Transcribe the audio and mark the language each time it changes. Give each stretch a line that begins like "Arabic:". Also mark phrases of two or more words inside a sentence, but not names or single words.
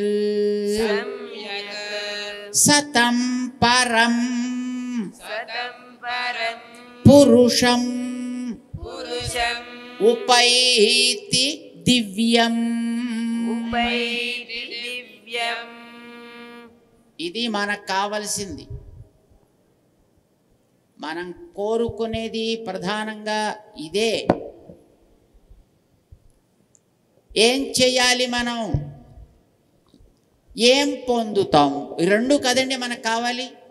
Sanskrit: సంయక్ సతం పరం సతం పరం పురుషం పురుషం ఉపైతి దివ్యం. ఉపైతి దివ్యం.
Telugu: ఇది మనకు కావలసింది. మనం కోరుకునేది ప్రధానంగా ఇదే. ఏం చేయాలి, మనం ఏం పొందుతాము, ఈ రెండు కదండి మనకు కావాలి.